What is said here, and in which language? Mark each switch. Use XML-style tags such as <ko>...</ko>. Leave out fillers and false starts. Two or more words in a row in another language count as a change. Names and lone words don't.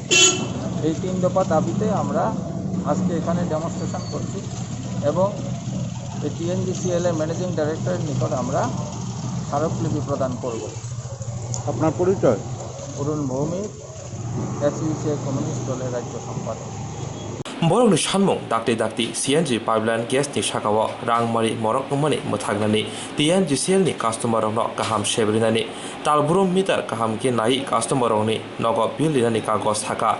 <bn>এই 3 দফা দাবিতে আমরা আজকে এখানে ডেমনস্ট্রেশন করছি এবং এই TNGCL এর</bn> <en>managing director's</en> <bn>নিকট আমরা স্মারকলিপি প্রদান করব। আপনার পরিচয়? অরুণ ভৌমিক, এসইউসিআই কমিউনিস্ট দলের রাজ্য সম্পাদক।</bn> <trp>borokni sanmung dakti</trp> <en>CNG pipeline gas</en> <trp>ni shakawo rangmari morok umani muthagnani TNGCL ni customer rokno kaham sebrinani talburum meter kaham ke nai customer rokni nogo bill linani kagos thaka</trp>